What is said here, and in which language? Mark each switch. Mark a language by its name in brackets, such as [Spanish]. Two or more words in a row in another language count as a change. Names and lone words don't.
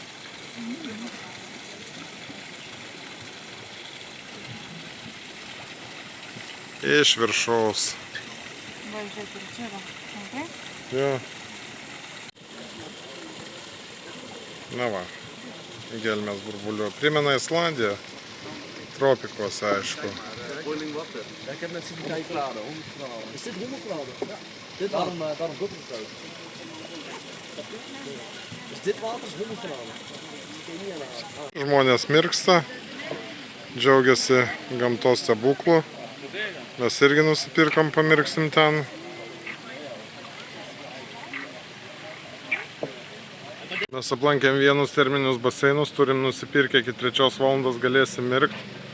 [Lithuanian] Iš viršaus. Va, žiūrėk, ir čia va. Matai? Jo. Na va. Gelmės burbuliuoja. Primena Islandiją. Tropikuose, aišku. [English] Boiling water. [Dutch] Ja, ik heb net zitten kijken. 100 graden. Is dit 100 graden? Ja. Daarom doet het zo. Dus dit water is 100 graden. [Lithuanian] Žmonės mirksta, džiaugiasi gamtos stebuklų. Mes irgi nusipirkom, pamirksim ten. Mes aplankėm vienus terminius baseinus, turim nusipirkę iki 3 valandos galėsim mirkti.